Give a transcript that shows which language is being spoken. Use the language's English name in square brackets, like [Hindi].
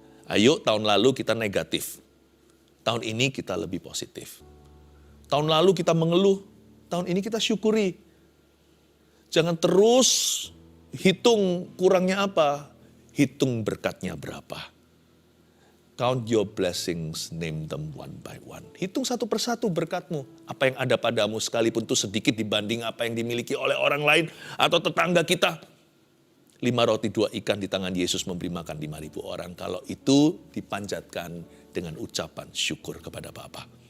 [Indonesian] Ayo tahun lalu kita negatif. Tahun ini kita lebih positif. Tahun lalu kita mengeluh, tahun ini kita syukuri. Jangan terus hitung kurangnya apa, hitung berkatnya berapa. [English] Count your blessings, name them one by one. [Indonesian] Hitung satu persatu berkatmu. Apa yang ada padamu sekalipun itu sedikit dibanding apa yang dimiliki oleh orang lain atau tetangga kita. 5 roti 2 ikan di tangan Yesus memberi makan 5.000 orang. Kalau itu dipanjatkan dengan ucapan syukur kepada Bapa.